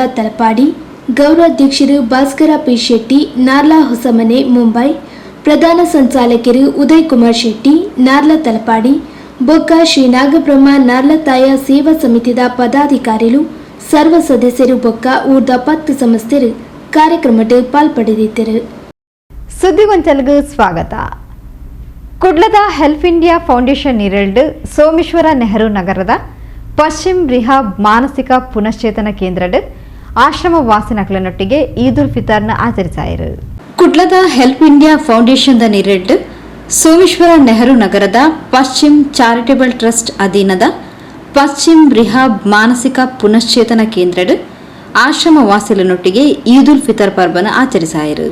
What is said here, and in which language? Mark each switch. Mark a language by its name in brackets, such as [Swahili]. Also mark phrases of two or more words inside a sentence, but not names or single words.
[Tulu] ತಲಪಾಡಿ, ಗೌರವಾಧ್ಯಕ್ಷರು ಭಾಸ್ಕರ ಪಿ ಶೆಟ್ಟಿ ನಾರ್ಲಾ ಹೊಸಮನೆ ಮುಂಬೈ, ಪ್ರಧಾನ ಸಂಚಾಲಕರು ಉದಯ್ ಕುಮಾರ್ ಶೆಟ್ಟಿ ನಾರ್ಲಾ ತಲಪಾಡಿ, ಬೊಕ್ಕ ಶ್ರೀ ನಾಗಬ್ರಹ್ಮ ನಾರ್ಲತಾಯ ಸೇವಾ ಸಮಿತಿದ ಪದಾಧಿಕಾರಿಗಳು ಸರ್ವ ಸದಸ್ಯರು ಬೊಕ್ಕ ಊರ್ದ 10 ಸಂಸ್ಥೆರು ಕಾರ್ಯಕ್ರಮಕ್ಕೆ ಪಾಲ್ಪಡೆದಿದ್ದರು. ಸುದ್ದಿಗೊಂಚಲ್ಗೆ ಸ್ವಾಗತ. ಕುಡ್ಲದ ಹೆಲ್ಪ್ ಇಂಡಿಯಾ ಫೌಂಡೇಶನ್ ಇರಲ್ಡ್ ಸೋಮೇಶ್ವರ ನೆಹರು ನಗರದ ಪಶ್ಚಿಮ ರಿಹಾಬ್ ಮಾನಸಿಕ ಪುನಶ್ಚೇತನ ಕೇಂದ್ರಡ್ ಆಶ್ರಮ ವಾಸಿನಕ್ಲನೊಟ್ಟಿಗೆ ಈದ್ ಉಲ್ ಫಿತರ್ನ ಆಚರಿಸಾಯಿರು. ಕುಡ್ಲದ ಹೆಲ್ಪ್ ಇಂಡಿಯಾ ಫೌಂಡೇಶನ್ ನಿರಲ್ಡ್ ಸೋಮೇಶ್ವರ ನೆಹರು ನಗರದ ಪಶ್ಚಿಮ ಚಾರಿಟೇಬಲ್ ಟ್ರಸ್ಟ್ ಅಧೀನದ ಪಶ್ಚಿಮ ರಿಹಾಬ್ ಮಾನಸಿಕ ಪುನಶ್ಚೇತನ ಕೇಂದ್ರಡ್ ಆಶ್ರಮ ವಾಸಿಲನೊಟ್ಟಿಗೆ ಈದ್ ಉಲ್ ಫಿತರ್ ಪರ್ಬನ ಆಚರಿಸಾಯಿರು.